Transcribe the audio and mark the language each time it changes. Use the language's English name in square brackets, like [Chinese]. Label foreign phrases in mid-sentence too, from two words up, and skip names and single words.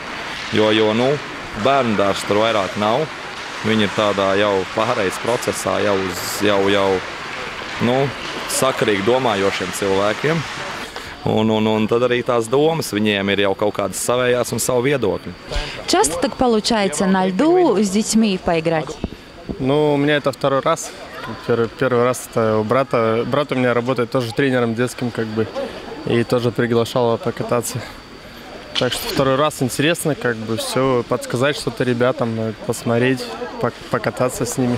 [Latvian] Jo bērndārs tur vairāk nav. Viņi ir tādā jau pārejas procesā, jau sakarīgi domājošiem cilvēkiem. Un tad arī tās domas viņiem ir jau kaut kādas savējās un savu viedokļu. [Russian] Часто так получается на льду с детьми поиграть? У меня это второй раз. Первый раз это у брата. Брат у меня работает тоже тренером детским, и тоже приглашал покататься. Так что второй раз интересно, все подсказать что-то ребятам, посмотреть, покататься с ними.